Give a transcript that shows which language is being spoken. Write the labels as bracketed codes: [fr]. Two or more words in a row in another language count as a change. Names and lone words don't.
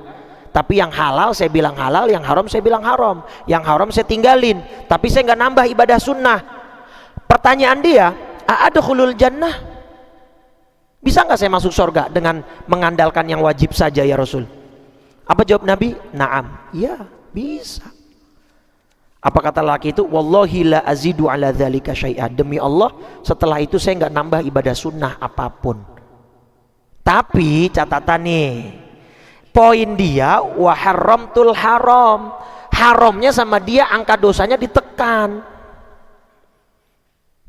[id] Tapi yang halal saya bilang halal, yang haram saya bilang haram, yang haram saya tinggalin, tapi saya nggak nambah ibadah sunnah. Pertanyaan dia, [ar] أأدخل الجنة, [id] bisa nggak saya masuk surga dengan mengandalkan yang wajib saja [ar] يا رسول? [id] Apa jawab Nabi? Naam, iya bisa. Apa kata laki itu? [ar] والله لا أزيد على ذلك شيئا. [id] Demi Allah, setelah itu saya nggak nambah ibadah sunnah apapun. Tapi catatan nih, poin dia [ar] وحرمت الحرام. [id] Haramnya sama dia angka dosanya ditekan.